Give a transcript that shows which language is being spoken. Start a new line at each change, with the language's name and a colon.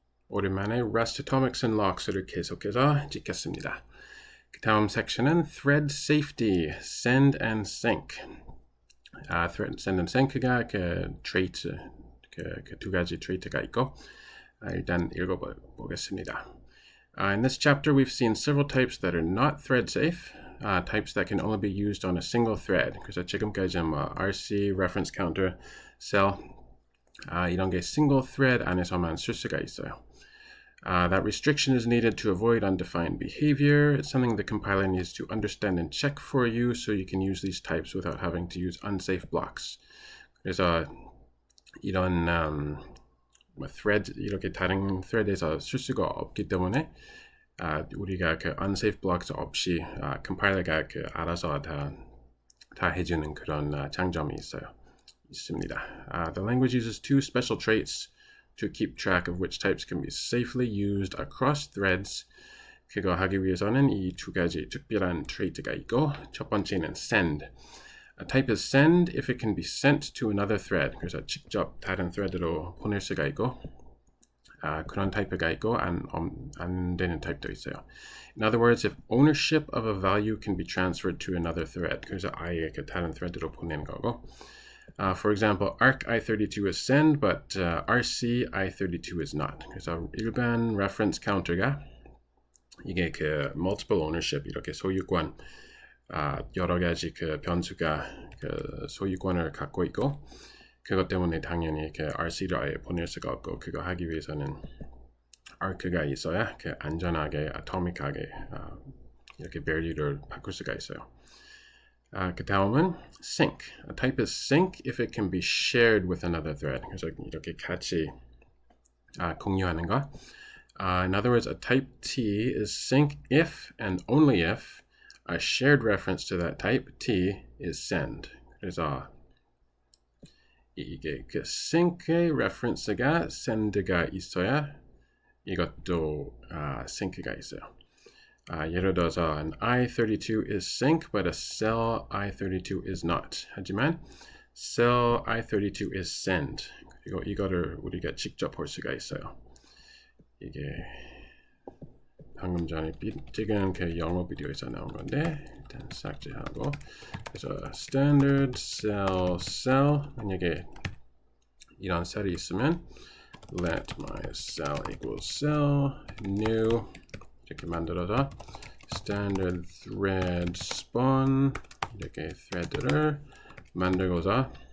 Korean: 오랜만에 rest atomics and locks를 계속해서 찍겠습니다. 그 다음 섹션은 thread safety, send and sync. thread, send and sync가 그 trait, 그 두 가지 trait가 있고 일단 읽어보겠습니다.
English: In this chapter, we've seen several types that are not thread safe, types that can only be used on a single thread.
Korean: 그래서 지금까지 뭐 RC, reference counter, cell 이런 게 single thread 안에서만 쓸 수가 있어요.
English: That restriction is needed to avoid undefined behavior. It's something the compiler needs to understand and check for you, so you can use these types without having to use unsafe blocks.
Korean: 그래서 이런 thread 이렇게 다른 thread에서 쓸 수가 없기 때문에 우리가 그 unsafe blocks 없이 compiler가 그 알아서 다 해주는 그런 장점이 있습니다.
English: The language uses two special traits to keep track of which types can be safely used across threads.
Korean: 그거 하기 위해서는 이 두 가지 특별한 trait가 있고 첫 번째는 send.
English: A type is send if it can be sent to another thread.
Korean: 그래서 직접 다른 thread으로 보낼 수가 있고 그런 타입가 있고 안 되는 타입도 있어요.
English: In other words, if ownership of a value can be transferred to another thread.
Korean: 그래서 아예 그 다른 thread으로 보내는 거고.
English: For example, arc I32 is send, but RC I32 is not.
Korean: 그래서 일반 reference counter가 이게 그 multiple ownership 이렇게 소유권 여러 가지 그 변수가 그 소유권을 갖고 있고 그것 때문에 당연히 그 RC를 아예 보낼 수가 없고 그거 하기 위해서는 arc가 있어야 그 안전하게 atomic하게 이렇게 value를 바꿀 수가 있어요. 그 다음은 sync.
English: A type is sync if it can be shared with another thread.
Korean: 그래서 이렇게 같이 공유하는 거.
English: In other words, a type T is sync if and only if a shared reference to that type T is send.
Korean: 그래서 이게 그 sync의 reference가 send가 있어야 이것도 sync가 있어요. 예를 들어서
English: an I32 is sync, but a cell I32 is not.
Korean: 하지만
English: cell I32 is send.
Korean: 그리고 이거를 우리가 직접 볼 수가 있어요. 이게 방금 전에 찍은 그 영어 비디오에서 나온 건데 일단 삭제하고 그래서 standard cell 만약에 이런 셀이 있으면 let my cell equals cell new 이렇게 만들어서 standard thread spawn 이렇게 thread를 만들고서